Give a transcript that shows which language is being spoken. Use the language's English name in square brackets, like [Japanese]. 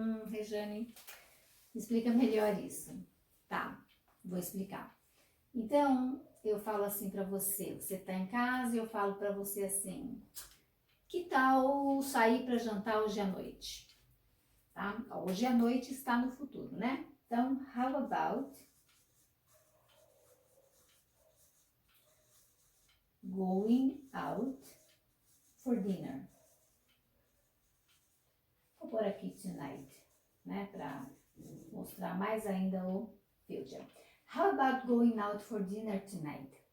[Portuguese] Rejane, explica melhor isso. Tá, vou explicar. Então, eu falo assim para você, você tá em casa e eu falo para você assim, que tal sair para jantar hoje à noite? Tá? Hoje à noite está no futuro, né? Então, [English] how about going out for dinner? [Portuguese] Vou pôr aqui tonight, né? Para mostrar mais ainda o future. [English] How about going out for dinner tonight?